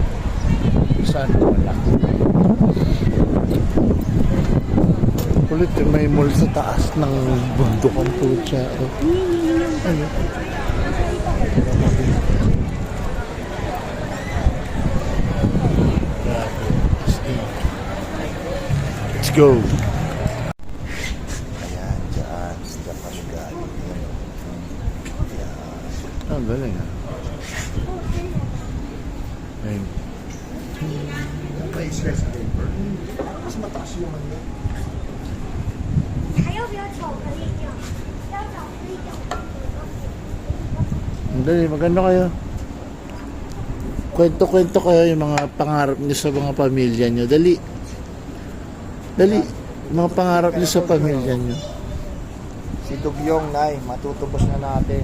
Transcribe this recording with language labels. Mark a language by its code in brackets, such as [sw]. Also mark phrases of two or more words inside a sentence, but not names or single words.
[tl] Saan wala? Kulit yung may mall sa taas ng bundok ang putya. Oh. Ano? Grabe. [en] Let's go! [tl] Ayan, dyan. Sila kami galing. Ayan. Ah, galing ah. Ayun. Mas mataas yung ano. [zh] 还要不要巧克力酱？要巧克力酱。 [tl] Dali, maganda kayo. Kwento-kwento kayo yung mga pangarap niyo sa mga pamilya niyo. Dali. Dali. Mga pangarap niyo sa pamilya niyo. Si Dugyong, Nay, matutubos na natin.